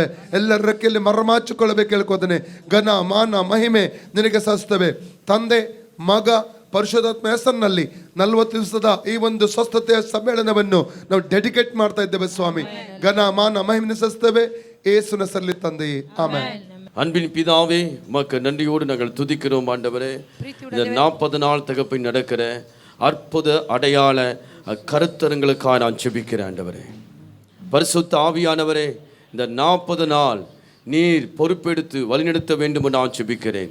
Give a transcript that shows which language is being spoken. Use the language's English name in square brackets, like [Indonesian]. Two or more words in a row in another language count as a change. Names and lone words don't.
[Kannada] ಎಲ್ಲರ ರೆಕ್ಕೆಯಲ್ಲಿ ಮರಮಾಚಿಕೊಳ್ಳಬೇಕು ಕೇಳ್ಕೊತಾನೆ. ಘನ ಮಾನ ಮಹಿಮೆ ನಿನಗೆ ಸಲ್ಲಿಸ್ತೇವೆ. ತಂದೆ, ಮಗ, ಪರಿಶುದ್ಧಾತ್ಮ ಹೆಸರಿನಲ್ಲಿ 40 ದಿವಸದ ಈ ಒಂದು ಸ್ವಸ್ಥತೆಯ ಸಮ್ಮೇಳನವನ್ನು ನಾವು ಡೆಡಿಕೇಟ್ ಮಾಡ್ತಾ ಇದ್ದೇವೆ ಸ್ವಾಮಿ. ಘನ ಮಾನ ಮಹಿಮೆ ಸಲ್ಲಿಸ್ತೇವೆ ಯೇಸುವಿನ ಹೆಸರಲ್ಲಿ ತಂದೆಯೇ, ಆಮೆನ್. [Tamil] அன்பின் பிதாவே, உமக்கு நன்றியோடு நாங்கள் துதிக்கிறோம் ஆண்டவரே. இந்த 40 நாள் தகப்பில் நடக்கிற அற்புத அடையாள கருத்தரங்களுக்காக நான் ஜெபிக்கிறேன் ஆண்டவரே. பரிசுத்த ஆவியானவரே, இந்த 40 நாள் நீர் பொறுப்பெடுத்து வழிநடத்த வேண்டும் என்று நான் ஜெபிக்கிறேன்.